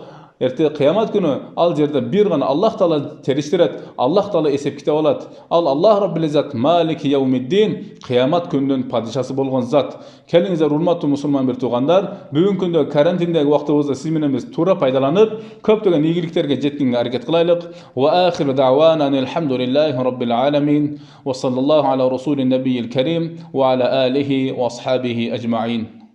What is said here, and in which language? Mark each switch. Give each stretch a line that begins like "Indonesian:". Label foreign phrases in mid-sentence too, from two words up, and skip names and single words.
Kyrgyz: Эрте кыямат күнү ал жерде бир гана Аллах Таала териштирет, Аллах Таала эсеп китеп алат. Ал Аллах
Arabic: رب العزة مالك يوم الدين,
Kyrgyz: кыямат күнүнүн падышасы болгон зат. Келиңиздер, урматтуу мусулман бир туугандар, бүгүнкү күндө карантиндеги убактыбызды сиз менен биз туура пайдаланып, көптөгөн ийгиликтерге жеткенге аракет кылайлык.
Arabic: وآخر دعوانا الحمد لله رب العالمين وصلى الله على رسوله النبي الكريم وعلى آله وأصحابه أجمعين.